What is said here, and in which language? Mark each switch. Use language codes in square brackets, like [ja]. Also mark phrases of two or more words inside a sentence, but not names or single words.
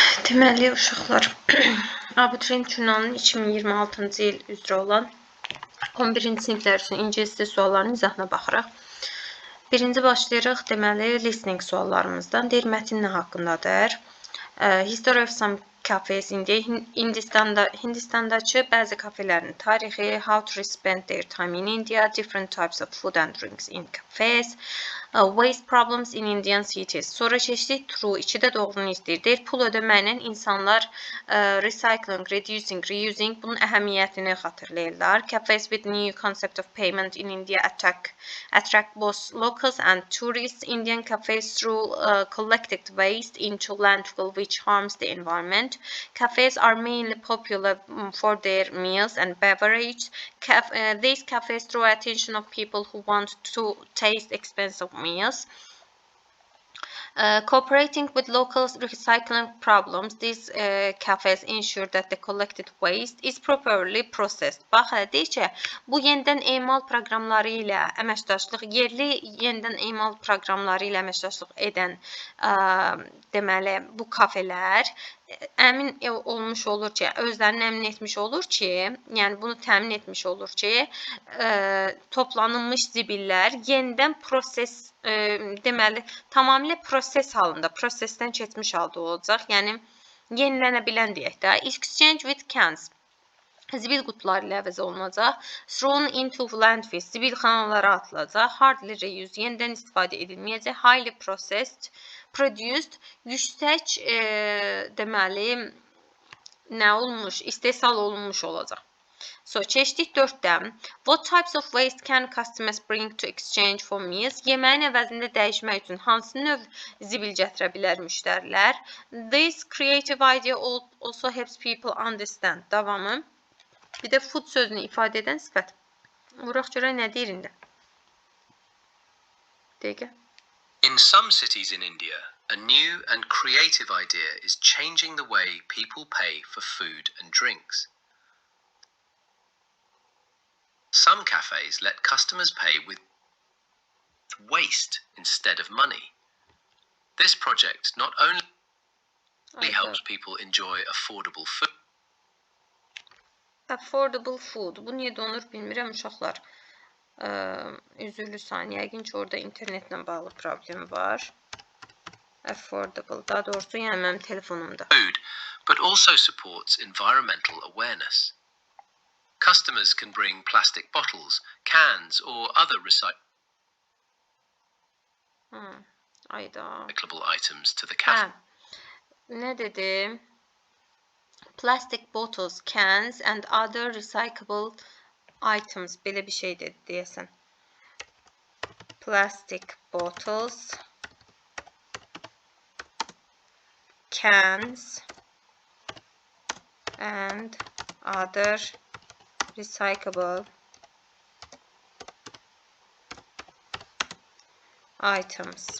[az] Deməli, uşaqlar, abituriyent jurnalının 2026-cı il üzrə olan 11-ci siniflər üçün ingilis dili suallarının izahına baxırıq. Birinci başlayırıq. Deməli, listening suallarımızdan. Deyir, mətin nə haqqındadır? [en] History of some cafes in [az] Hindistandakı bəzi kafelerin tarixi, [en] how to spend their time in India, different types of food and drinks in cafes, waste problems in Indian cities. [az] Sonra keçdik true, 2-də doğrunu istəyir. Deyir, pul ödəməklə insanlar [en] recycling, reducing, reusing [az] bunun əhəmiyyətini xatırlayırlar. [en] Cafes with new concept of payment in India attract both locals and tourists. Indian cafes through collected waste into landfill which harms the environment. Cafes are mainly popular for their meals and beverage. These cafes draw attention of people who want to taste expensive meals. Cooperating with local recycling problems, these cafes ensure that the collected waste is properly processed. [az] Bax, deyir ki, bu yenidən emal proqramları ilə əməkdaşlıq, yerli yenidən emal proqramları ilə əməkdaşlıq edən deməli, bu kafelər əmin olmuş olur ki, özlərini əmin etmiş olur ki, yəni bunu təmin etmiş olur ki, toplanılmış zibillər yenidən proses, deməli, tamamilə proses halında, prosesdən keçmiş halda olacaq. Yəni, yenilənə bilən deyək də. [en] Exchange with cans. [az] Zibil qutuları ilə əvəz olunacaq. [en] Thrown into landfill. [az] Zibil xanalara atılacaq. [en] Hardly reused. [az] Yenidən istifadə edilməyəcək. [en] Highly processed. Produced. [az] Yüksək, deməli, nə olmuş? İstehsal olunmuş olacaq. So, keçdik 4-dən. [en] What types of waste can customers bring to exchange for meals? [az] Yeməyin əvəzində dəyişmək üçün hansı növ zibil gətirə bilər müştərilər? [en] This creative idea also helps people understand. [az] Davamı. Bir də food sözünü ifadə edən sifət. Vuraq görək nə deyir indi? Dəqiqə. [en] In some cities in India, a new and creative idea is changing the way people pay for food and drinks. Some cafes let customers pay with waste instead of money. This project not only helps people enjoy affordable food. Affordable food. [az] Bu niyə donur bilmirəm uşaqlar. Üzürlü saniyə. Yəqin ki, orada internetlə bağlı problemi var. [en] Affordable. [az] Daha doğrusu, yəni mənim telefonumda. [en] Food, but also supports environmental awareness. Customers can bring plastic bottles, cans, or other recyclable items to the cafe. [az] Ne dedi? [en] Plastic bottles, cans, and other recyclable items. [az] Belə bir şey dedi deyəsən. [en] Plastic bottles, cans, and other recyclable items.